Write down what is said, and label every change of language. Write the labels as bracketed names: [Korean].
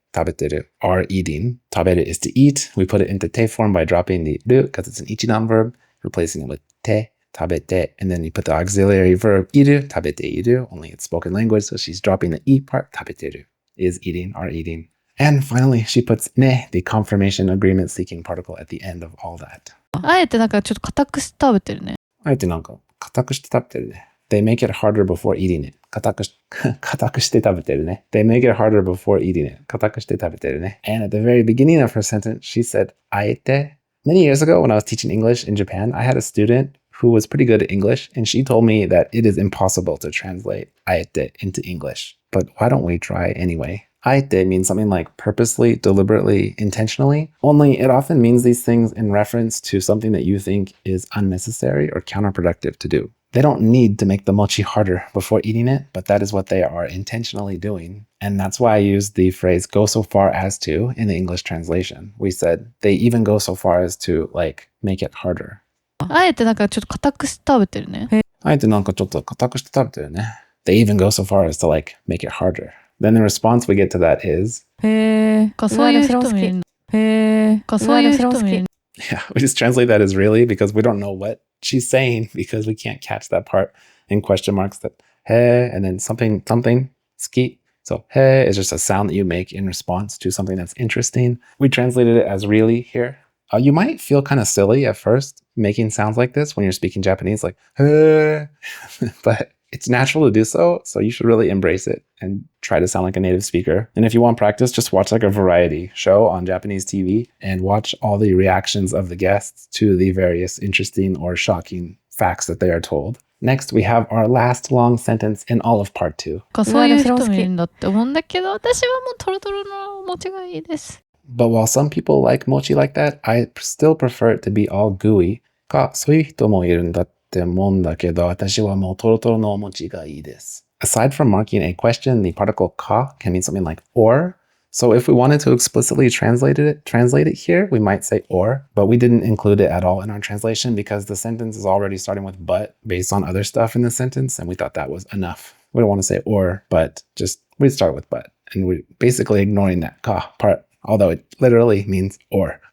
[English] Tabeteru, are eating. Taberu is to eat. We put it into te form by dropping the ru because it's an ichidan verb, replacing it with te, tabete, and then you put the auxiliary verb iru, tabete iru, only it's spoken language, so she's dropping the i part, tabeteru, is eating, are eating. And finally, she puts ne, the confirmation agreement seeking particle at the end of all that. [Japanese] あえてなんかちょっと固くして食べてるね。あえてなんか固くして食べてるね。 [English] They make it harder before eating it. [Japanese] 固くして食べてるね。 [English] They make it harder before eating it. [Japanese] 固くして食べてるね。 [English] And at the very beginning of her sentence, she said, あえて. Many years ago, when I was teaching English in Japan, I had a student who was pretty good at English, and she told me that it is impossible to translate あえて into English. But why don't we try anyway? あえて means something like purposely, deliberately, intentionally. Only it often means these things in reference to something that you think is unnecessary or counterproductive to do. They don't need to make the mochi harder before eating it, but that is what they are intentionally doing. And that's why I used the phrase go so far as to in the English translation. We said they even go so far as to like make it harder. [Japanese] あえてなんかちょっと固くして食べてるね。あえてなんかちょっと固くして食べてるね。 [English] They even go so far as to like make it harder. Then the response we get to that is [Japanese] へー。そういう人もいるんだ。へー。そういう人もいるんだ。 [English] Yeah, we just translate that as really because we don't know what she's saying because we can't catch that part in question marks that he and then something ski. So he is just a sound that you make in response to something that's interesting. We translated it as really here. You might feel kind of silly at first making sounds like this when you're speaking Japanese, like he, but it's natural to do so. So you should really embrace it and try to sound like a native speaker. And if you want practice, just watch like a variety show on Japanese TV and watch all the reactions of the guests to the various interesting or shocking facts that they are told. Next, we have our last long sentence in all of part 2. [Japanese] そういう人もいるんだって思うんだけど、私はもうトロトロのお餅がいいです。 [English] But while some people like mochi like that, I still prefer it to be all gooey. [Japanese] そういう人もいるんだって思うんだけど、私はもうトロトロのお餅がいいです。 [English] Aside from marking a question, the particle ka can mean something like or. So if we wanted to explicitly translate it here, we might say or, but we didn't include it at all in our translation because the sentence is already starting with but based on other stuff in the sentence, and we thought that was enough. We don't want to say or, but just we start with but, and we're basically ignoring that ka part, although it literally means or.